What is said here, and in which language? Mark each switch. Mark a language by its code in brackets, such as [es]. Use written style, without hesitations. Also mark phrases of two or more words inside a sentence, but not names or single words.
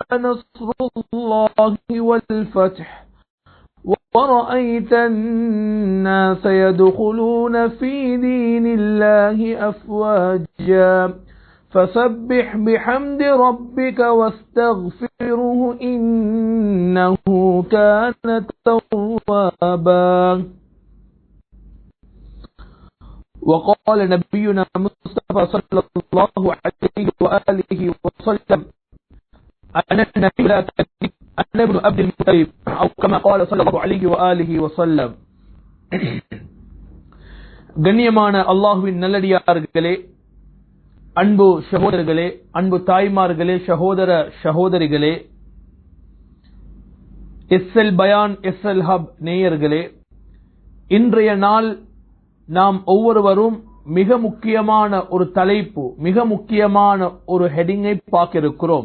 [ar] نصر الله والفتح ورأيت الناس يدخلون في دين الله أفواجا فسبح بحمد ربك واستغفره إنه كان توابا. وقال نبينا مصطفى صلى الله عليه وآله وسلم أنا النبي لا تكذب أنا ابن عبد المطلب أو كما قال صلى الله عليه وآله وسلم. [ta] கண்ணியமான அல்லாஹ்வின் நல்லடியார்களே, அன்பு சகோதரர்களே, அன்பு தாய்மார்களே, சகோதர சகோதரிகளே, எஸ்எல் பயான் எஸ்எல் ஹப் நேயர்களே, இன்றைய நாள் நாம் ஒவ்வொருவரும் மிக முக்கியமான ஒரு தலைப்பு, மிக முக்கியமான ஒரு ஹெடிங்கை பார்க்க இருக்கிறோம்.